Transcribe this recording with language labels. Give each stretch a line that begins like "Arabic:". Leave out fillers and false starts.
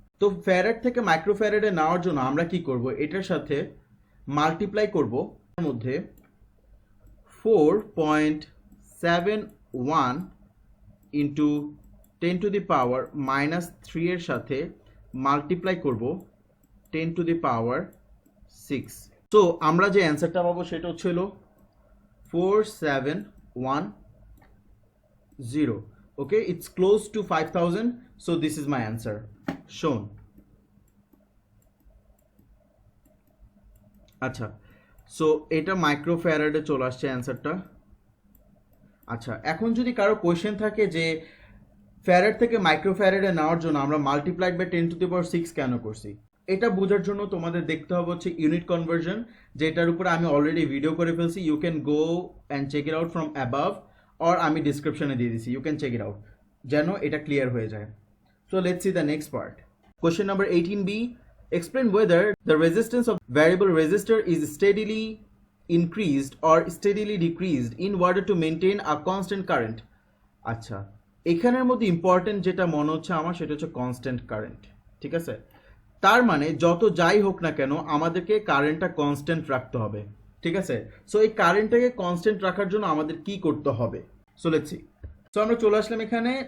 Bangla: তো ফ্যারাড থেকে মাইক্রোফ্যারাডে নেওয়ার জন্য আমরা কি করব, এটার সাথে মাল্টিপ্লাই করব, এর মধ্যে 4.71 ইন্টু 10 টু দি পাওয়ার -3 এর সাথে মাল্টিপ্লাই করব 10 টু দি পাওয়ার 6। তো আমরা যে অ্যান্সারটা পাবো সেটা হচ্ছে হলো 4710।
English: Okay, it's close to 5000, so this is my answer shown.
Bangla: আচ্ছা, সো এটা মাইক্রোফ্যারাডে চলে আসছে অ্যান্সারটা। আচ্ছা, এখন যদি কারো কোয়েশ্চেন থাকে যে ফ্যারাড থেকে মাইক্রোফ্যারাডে নেওয়ার জন্য আমরা মাল্টিপ্লাইড বাই 10 টু দি পাওয়ার 6 কেন করছি, এটা বোঝার জন্য তোমাদের দেখতে হবে হচ্ছে ইউনিট কনভার্সন, যেটার উপরে আমি অলরেডি ভিডিও করে ফেলছি।
English: you can go and check it out from above, or
Bangla: আমি ডিসক্রিপশনে দিয়ে দিছি,
English: you can check it out,
Bangla: যেন এটা ক্লিয়ার হয়ে যায়।
English: So let's see the next part. Question number 18b, explain whether the resistance of variable resistor is steadily increased or steadily decreased in order to maintain a constant current.
Bangla: আচ্ছা, এখানের মধ্যে important যেটা মনে হচ্ছে আমার সেটা হচ্ছে কনস্ট্যান্ট কারেন্ট, ঠিক আছে? তার মানে যত যাই হোক না কেন আমাদেরকে কারেন্টটা কনস্ট্যান্ট রাখতে হবে, ঠিক আছে? সো এই কারেন্টটাকে কনস্ট্যান্ট রাখার জন্য আমাদের কি করতে হবে? So let's see. সো আমরা চলে আসলাম এখানে।